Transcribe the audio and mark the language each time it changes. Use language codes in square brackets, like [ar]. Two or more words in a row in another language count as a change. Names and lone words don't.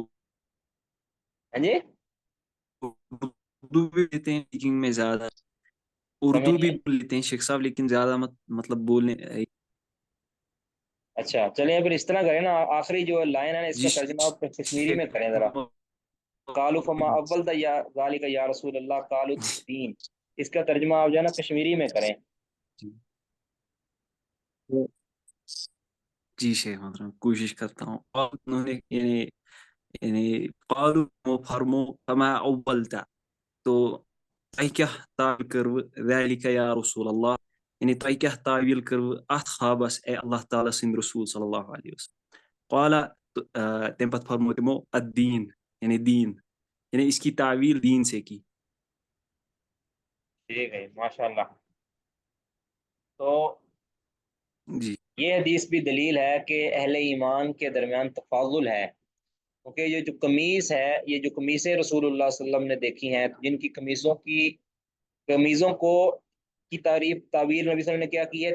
[ur] ہاں جی، اردو بھی لیتے ہیں لیکن میں زیادہ، سمجھ اردو بھی لیں۔ بول لیتے ہیں شیخ صاحب لیکن زیادہ مطلب بولنے، اچھا چلیں پھر اس طرح کریں نا، آخری جو لائن ہے نا اس جی کا ترجمہ آپ کشمیری شیخ، میں کریں ذرا۔ [ar] قالوا فما اول یا ذالک یا رسول اللہ، قالوا الدین، [ur] اس کا ترجمہ آپ جو ہے نا کشمیری میں کریں۔ جی شیخ محترم کوشش کرتا ہوں، اور انہوں نے [ks] یعنی قالوا فرمو [ar] فما اولتا، [ks] تو تۄہہِ کیٛاہ تعویل کٔروٕ [ar] ذلك یا رسول اللہ، [ks] یعنی تۄہہِ کیٛاہ تعویل کٔروٕ اتھ خوابس اے اللہ تعالیٰ سٕنٛدۍ رسول [ar] صلی اللہ علیہ وسلم، [ks] قالا، تمہِ پتہٕ فرمو تِمو الدین، یعنی دین، یعنی [ur] اس کی تعویل دین سے کی، ٹھیک ہے، ماشاء اللہ۔ تو جی یہ حدیث بھی دلیل ہے کہ اہل ایمان کے درمیان تفاضل ہے، کیونکہ یہ جو قمیص ہے، یہ جو قمیصیں رسول اللہ [ar] صلی اللہ علیہ وسلم [ur] نے دیکھی ہیں، جن کی قمیضوں کو کی تعبیر نبی [ar] صلی اللہ علیہ وسلم [ur] نے کیا کی ہے؟